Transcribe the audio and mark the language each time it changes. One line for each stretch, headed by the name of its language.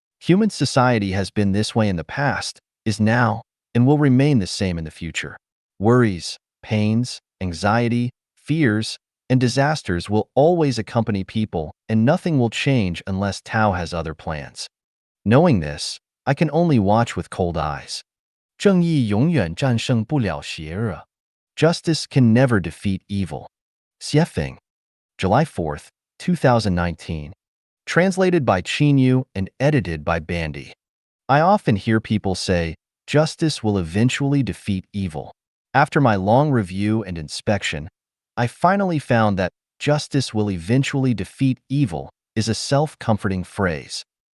English: Human society has been this way in the past, is now, and will remain the same in the future. Worries, pains, anxiety, fears, and disasters will always accompany people, and nothing will change unless Tao has other plans. Knowing this, I can only watch with cold eyes.
Chinese: 正义永远战胜不了邪恶。
English: Justice can never defeat evil. Xiefeng, July 4th, 2019. Translated by Chinyu and edited by Bandy. I often hear people say, justice will eventually defeat evil. After my long review and inspection, I finally found that justice will eventually defeat evil is a self-comforting phrase.